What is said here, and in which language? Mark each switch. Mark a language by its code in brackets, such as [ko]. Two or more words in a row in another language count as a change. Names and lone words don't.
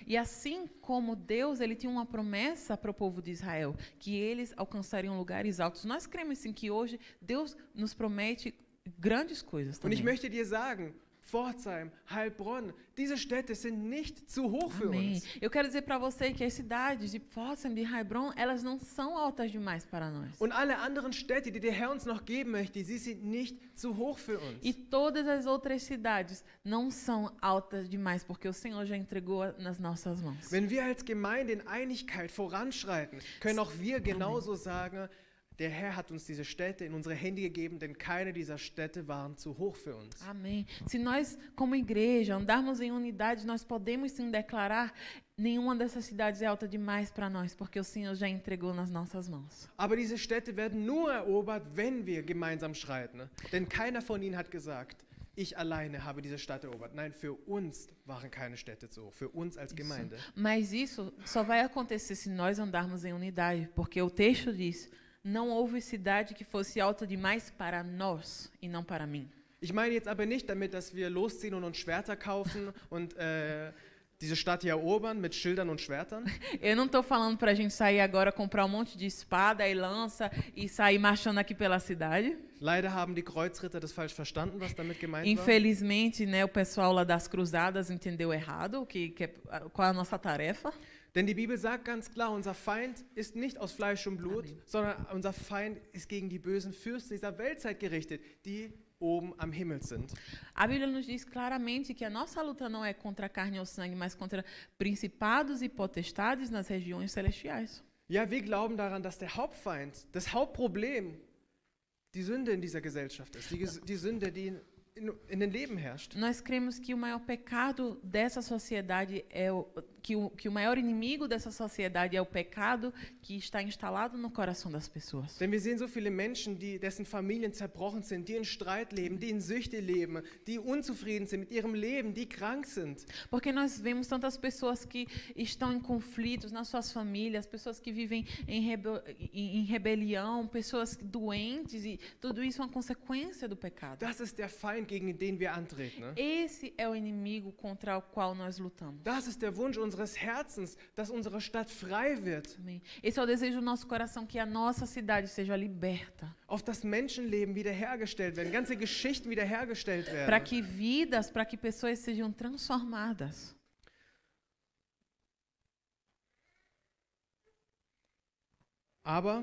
[pt] E assim como Deus, ele tinha uma promessa para o povo de Israel, que eles alcançariam lugares altos. Nós cremos sim que hoje Deus nos promete grandes coisas [de] Und ich [pt] também. [de] möchte dir sagen, Pforzheim, Heilbronn, diese Städte sind nicht zu hoch für [pt] Amém. [de] uns. [pt] Eu quero dizer para você que as cidades de Pforzheim, de Heilbronn, elas não são altas demais para nós. [de] Und alle anderen Städte, die der Herr uns noch geben möchte, sie sind nicht zu hoch für uns. [pt] E todas as outras cidades não são altas demais, porque o Senhor já entregou nas nossas mãos. [de] Wenn wir als Gemeinde in Einigkeit voranschreiten, können auch wir genauso sagen, der Herr hat uns diese Städte in unsere Hände gegeben, denn keine dieser Städte waren zu hoch für uns. [pt] Amém. Se nós, como igreja, andarmos em unidade, nós podemos sim declarar: nenhuma dessas cidades é alta demais para nós, porque o Senhor já entregou nas nossas mãos. [de] Aber diese Städte werden nur erobert, wenn wir gemeinsam schreiten. Ne? Denn keiner von ihnen hat gesagt, ich alleine habe diese Stadt erobert. Nein, für uns waren keine Städte zu hoch, für uns als Gemeinde. [pt] Mas isso só vai acontecer se nós andarmos em unidade, porque o texto diz: não houve cidade que fosse alta demais para nós e não para mim. [de] Ich meine jetzt aber nicht damit, dass wir losziehen und uns Schwerter kaufen und diese Stadt hier erobern mit Schildern und Schwertern. [pt] Eu não estou falando para a gente sair agora, comprar um monte de espada e lança e sair marchando aqui pela cidade. [de] Leider haben die Kreuzritter das falsch verstanden, was damit gemeint war. [pt] Infelizmente, né, o pessoal lá das cruzadas entendeu errado qual é a nossa tarefa. [de] Denn die Bibel sagt ganz klar, unser Feind ist nicht aus Fleisch und Blut, sondern unser Feind ist gegen die bösen Fürsten dieser Weltzeit gerichtet, die oben am Himmel sind. [pt] A Bíblia nos diz claramente que a nossa luta não é contra a carne ou sangue, mas contra principados e potestades nas regiões celestiais. [de] Ja, wir glauben daran, dass der Hauptfeind, das Hauptproblem, die Sünde in dieser Gesellschaft ist, die Sünde, die in den Leben herrscht. [pt] Nós cremos que o maior pecado dessa sociedade que o maior inimigo dessa sociedade é o pecado que está instalado no coração das pessoas. [de] Denn wir sehen so viele Menschen, dessen Familien zerbrochen sind, die in Streit leben, die in Süchte leben, die unzufrieden sind mit ihrem Leben, die krank sind. [pt] Porque nós vemos tantas pessoas que estão em conflitos nas suas famílias, pessoas que vivem em rebelião, pessoas doentes, e tudo isso é uma consequência do pecado. [de] Das ist der Feind, gegen den wir antreten. Ne? [pt] Esse é o inimigo contra o qual nós lutamos. [de] Das ist der Wunsch unseres Herzens, dass unsere Stadt frei wird. [pt] Amém. Esse é o desejo do nosso coração, que a nossa cidade seja liberta. [de] Auf das Menschenleben wiederhergestellt werden, ganze Geschichten wiederhergestellt [pt] Para [de] werden. [pt] que vidas, para que pessoas sejam transformadas. [de] Aber